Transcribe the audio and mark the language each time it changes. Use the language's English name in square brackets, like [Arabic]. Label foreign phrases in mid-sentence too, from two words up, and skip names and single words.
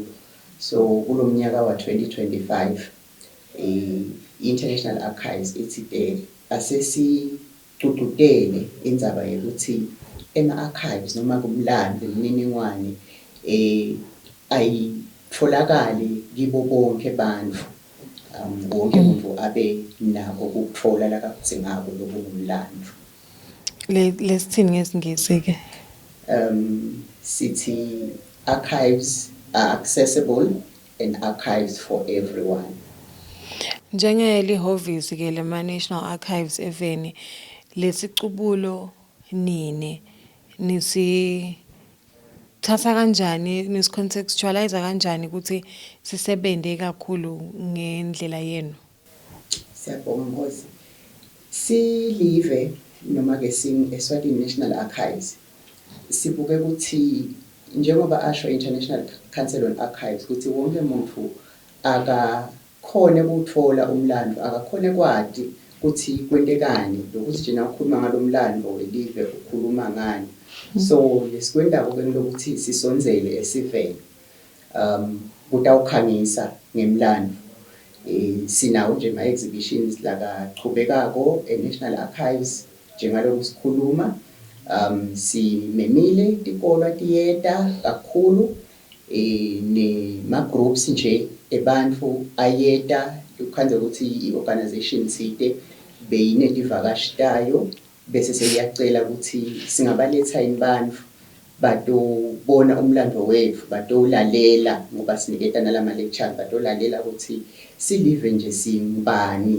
[Swati] So kulo mnyaka wa 2025 International Archives ithi asesicududele indzaba yokuthi ema-archives noma kumlando imininingwane ayitholakali kibo bonke bantfu. Wonke umuntu abe nako ukuthola lakadzingako lokungumlando. Lesithini ngesingisi-ke? [English] Sithi archives are accessible and archives for everyone. [Swati] Njengelihhovisi ke lema National Archives eveni lesicubulo nisithatha kanjani nisicontextualize kanjani ukuthi sisebende kakhulu ngendlela yenu? Siyabonga Nkosi. Silive noma ke Eswatini National Archives sibuke ukuthi njengoba asho International Council on Archives ukuthi wonke umuntu akakhone ukuthola umlando, akakhone kwadi ukuthi kwentekani lokuthi jina ukhuluma ngalomlando welive ukhuluma ngani. So lesikwendako ke lokuthi sisonzele esiveni kutawukhangisa ngemlando. Sinawo nje ama-exhibitions lakachubekako e-National Archives njengaloku sikhuluma. Simemile tikolwa tiyeta kakhulu nema-groups nje ebantfu ayeta ukhanze ukuthi i-organization thite beyinetivakashi tayo bese seyiyacela ukuthi singabaletha yini bantfu batobona umlando wethu, batolalela ngoba siniketa nalama-lectures, batolalela ukuthi silive nje singubani.